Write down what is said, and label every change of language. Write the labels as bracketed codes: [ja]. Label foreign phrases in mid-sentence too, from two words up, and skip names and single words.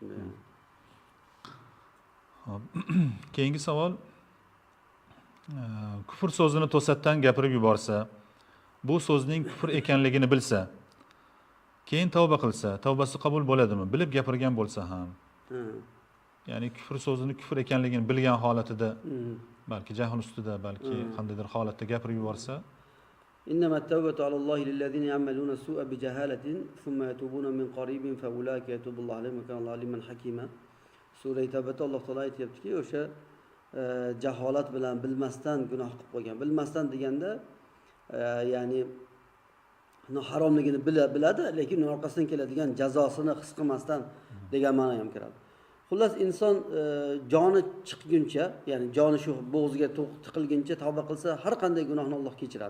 [uz] Keyingi savol, kufr so'zini to'satdan gapirib yuborsa, bu so'zning kufr ekanligini bilsa, keyin tavba qilsa, tavbasi qabul bo'ladimi? Bilib gapirgan bo'lsa ham. Ya'ni kufr so'zini kufr ekanligini bilgan holatida, balki jahl ustida, balki qandaydir holatda gapirib yuborsa, [ar] إنما التوبة على الله للذين يعملون السوء بجهالة ثم يتوبون من قريب فأولئك يتوب الله عليهم وكان الله عليما حكيما. [uz] Sura Tavbada Alloh taolo aytayaptiki, o'sha jaholat bilan bilmasdan gunoh qilib qo'ygan. Bilmasdan deganda, ya'ni haromligini biladi, lekin uning orqasidan keladigan jazosini his qilmasdan degan ma'no ham kiradi. Xullas, inson joni chiqguncha, ya'ni joni shu bo'g'ziga tiqilguncha tavba qilsa, har qanday gunohni Alloh kechiradi.